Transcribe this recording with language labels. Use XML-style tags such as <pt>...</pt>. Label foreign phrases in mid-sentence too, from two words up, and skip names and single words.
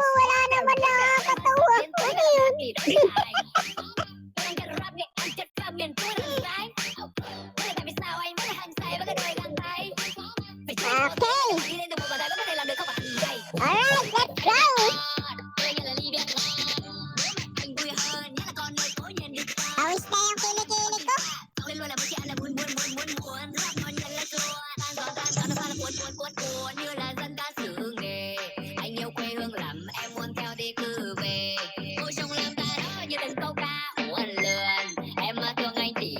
<tl>Wala naman nakakatawa. Ano yun? Okay.</tl> <en>Alright, let's go.</en> <tl>Awis na yung kilikili ko.</tl> <vi>Anh yêu quê hương lắm, em muốn theo đi cứ về. Ngồi trong làng ta đó như từng câu ca uốn lượn. Em mà thương anh</vi>